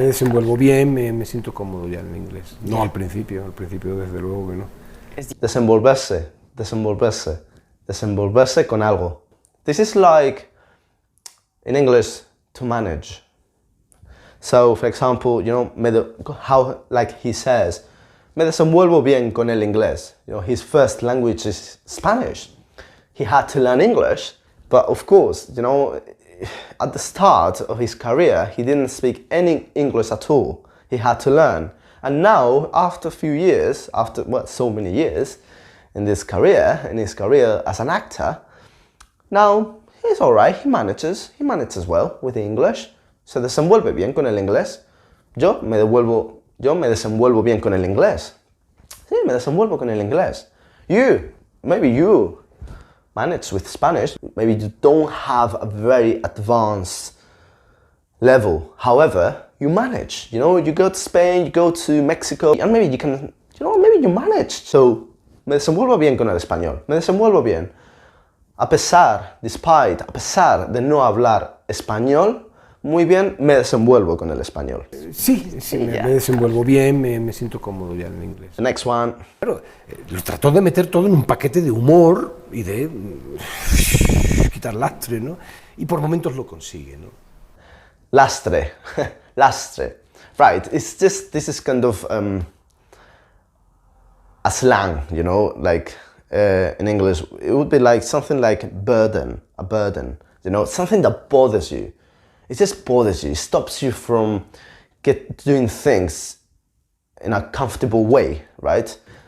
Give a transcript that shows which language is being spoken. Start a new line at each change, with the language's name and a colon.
Spanish: desenvuelvo bien, me siento cómodo ya en inglés. No al principio desde luego que no. Desenvolverse, desenvolverse, desenvolverse con algo.
English: This is like, in English, to manage. So, for example, you know, how, like he says,
Spanish: me desenvuelvo bien con el inglés.
English: You know, his first language is Spanish. He had to learn English, but of course, you know, at the start of his career, he didn't speak any English at all. He had to learn. And now, after a few years, after so many years in his career as an actor, now he's alright, he manages well with the English.
Spanish: Se desenvuelve bien con el inglés. Yo me desenvuelvo bien con el inglés. Sí, me desenvuelvo con el inglés.
English: Maybe you manage with Spanish. Maybe you don't have a very advanced level. However, you manage. You know, you go to Spain, you go to Mexico, and maybe you can, you know, maybe you manage.
Spanish: So, me desenvuelvo bien con el español. Me desenvuelvo bien. A pesar de no hablar español, muy bien, me desenvuelvo con el español. Sí, me desenvuelvo bien, me siento cómodo ya en inglés.
English: The next one.
Spanish: Claro, lo trató de meter todo en un paquete de humor y de quitar lastre, ¿no? Y por momentos lo consigue, ¿no? Lastre. Lastre.
English: Right, this is kind of a slang, you know, like in English, it would be like something like a burden, you know, something that bothers you. It just bothers you, it stops you from doing things in a comfortable way, right?